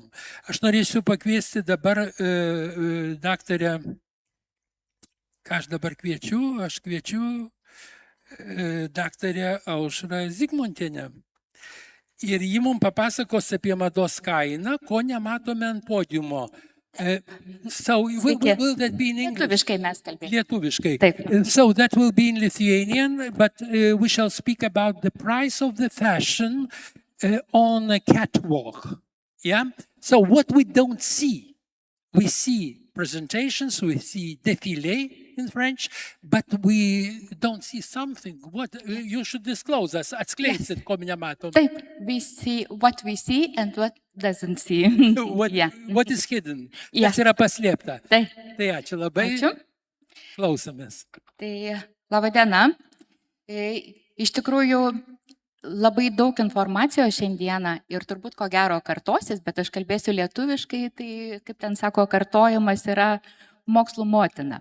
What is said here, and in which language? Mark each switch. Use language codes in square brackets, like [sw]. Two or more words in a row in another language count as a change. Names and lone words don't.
[lt] Aš norėsiu pakviesti dabar daktarę, ką aš dabar kviečiu, aš kviečiu daktarę Aušrą Zigmontienę. Ir ji mums papasakos apie mados kainą, ko nematome ant podiumo. [en] So, will that be in English? [lt] Lietuviškai mes kalbėsime. Lietuviškai. Taip. [en] So that will be in Lithuanian, but we shall speak about the price of the fashion on a catwalk. Yeah? So what we don't see, we see presentations, we see défilés, in French, but we don't see something. What you should disclose us, [lt] atskleisit, ko nematom. Taip, [en] we see what we see and what doesn't see. Yeah. What is hidden? Yeah. [lt] Kas yra paslėpta? Taip. Tai ačiū labai. Ačiū. Klausomės. Tai laba diena. Iš tikrųjų, labai daug informacijos šiandieną ir turbūt ko gero kartosis, bet aš kalbėsiu lietuviškai, tai kaip ten sako, kartojimas yra mokslo motina.